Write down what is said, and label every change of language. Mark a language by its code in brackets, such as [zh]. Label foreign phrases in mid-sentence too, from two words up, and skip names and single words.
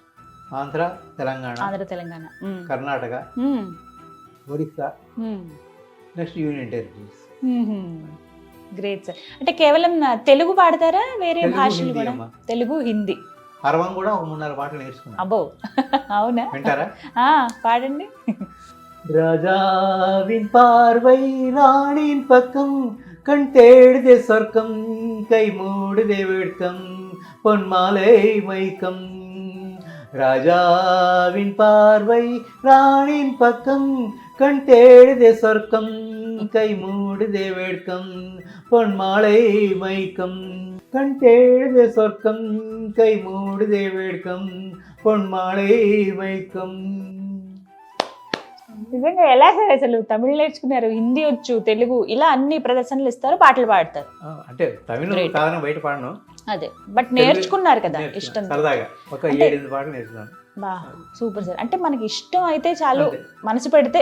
[te] ఆంధ్ర తెలంగాణ, కర్ణాటక, ఒడిస్సా, [en] next union territories. [te] గ్రేట్ సార్. అంటే కేవలం తెలుగు పాడతారా, వేరే భాషలు కూడా? తెలుగు, హిందీ, అరవం కూడా ఒక 3-4 పాటలు నేర్చుకున్నాను. అబ్బో, అవునా? వింటారా? [ta] பாடுங்க. ராஜாவின் பார்வை ராணியின் பக்கம், கண் தேடுதே சொர்க்கம், கை மூடுதே வெட்கம், பொன்மாலை மைக்கம். ராஜாவின் பார்வை ராணியின் பக்கம், கண் தேடுதே சொர்க்கம், கை மூடுதே வேட்கம் பொன்மாலை மைக்கம் கண்டேழுதே சொர்க்கம் கை மூடுதே வேட்கம் பொன்மாலை மயக்கம். [te] నిజంగా ఎలా సార్ అసలు తమిళ నేర్చుకున్నారు, హిందీ వచ్చు, తెలుగు, ఇలా అన్ని ప్రదర్శనలు ఇస్తారు, పాటలు పాడతారు. అంటే తమిళ కాదని బయట పాడను, అదే బట్ నేర్చుకున్నారు కదా ఇష్టం సరదాగా ఒక 7-8 పాటలు నేర్చుకున్నాను. బా సూపర్ సార్. అంటే మనకి ఇష్టం అయితే చాలు, మనసు పెడితే